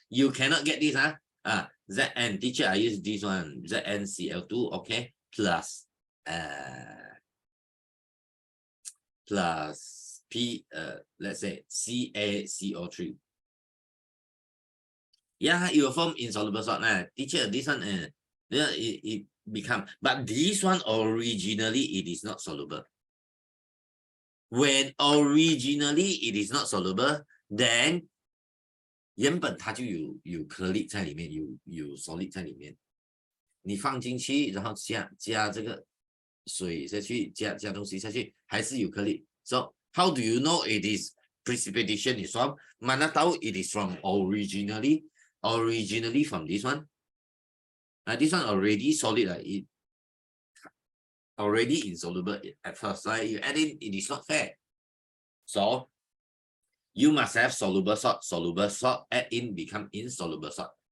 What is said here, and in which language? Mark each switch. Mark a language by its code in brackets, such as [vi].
[en] You cannot get this. Zn, teacher, I use this one, ZnCl2, okay, plus let's say CaCO3. Yeah, it will form insoluble salt. Teacher, this one it become, but this one originally it is not soluble. When originally it is not soluble, then [zh] 原本它就有颗粒在里面，有 solid 在里面，你放进去，然后加这个水下去，加东西下去，还是有颗粒。 [en] So how do you know it is precipitation is from? [ms] Mana tahu [en] it is from originally from this one. This one already solid, it already insoluble at first. You add in, it is not fair. So you must have soluble salt, add in, become insoluble salt.